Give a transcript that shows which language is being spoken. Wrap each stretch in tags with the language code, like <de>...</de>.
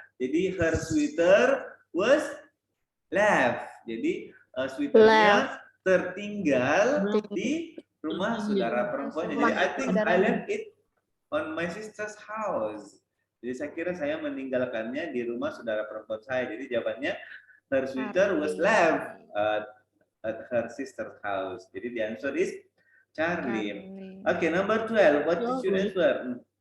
<en>Jadi her sweater was left.</en> <id>Jadi sweaternya tertinggal di rumah saudara perempuannya.</id> <en>Jadi I think I left it on my sister's house.</en> <id>Jadi saya kira saya meninggalkannya di rumah saudara perempuan saya. Jadi jawabannya</id> <en>her sweater was left at her sister's house. Jadi the answer is Charlie. Okay, number 12. What is your answer?</en>